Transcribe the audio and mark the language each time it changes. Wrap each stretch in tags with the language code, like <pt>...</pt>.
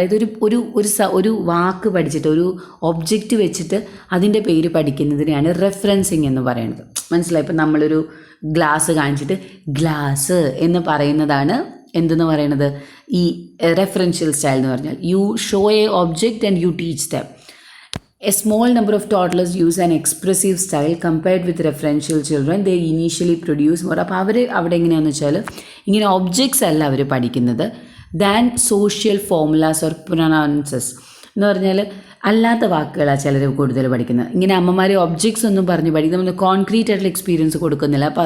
<ml>അതായത് ഒരു വാക്ക് പഠിച്ചിട്ട് ഒരു ഒബ്ജക്റ്റ് വെച്ചിട്ട് അതിൻ്റെ പേര് പഠിക്കുന്നതിനെയാണ് റെഫറൻസിങ് എന്ന് പറയുന്നത്. മനസ്സിലായി? ഇപ്പം നമ്മളൊരു ഗ്ലാസ് കാണിച്ചിട്ട് ഗ്ലാസ് എന്ന് പറയുന്നതാണ് എന്തെന്ന് പറയുന്നത്, ഈ റെഫറൻഷ്യൽ സ്റ്റൈൽ എന്ന് പറഞ്ഞാൽ.</ml> <en>You show a object and you teach them. A small number of toddlers use an expressive style compared with referential children. They initially produce more.</en> <ml>അപ്പോൾ അവിടെ എങ്ങനെയാണെന്ന് വെച്ചാൽ, ഇങ്ങനെ ഒബ്ജക്ട്സ് അല്ല അവർ പഠിക്കുന്നത്,</ml> <en>than social formulas or pronouns</en> <ml>എന്ന് പറഞ്ഞാൽ അല്ലാത്ത വാക്കുകളാണ് ചിലർ കൂടുതൽ പഠിക്കുന്നത്. ഇങ്ങനെ അമ്മമാരെ ഒബ്ജക്ട്സ് ഒന്നും പറഞ്ഞ് പഠിക്കും, നമ്മൾ കോൺക്രീറ്റ് ആയിട്ടുള്ള എക്സ്പീരിയൻസ് കൊടുക്കുന്നില്ല.</ml>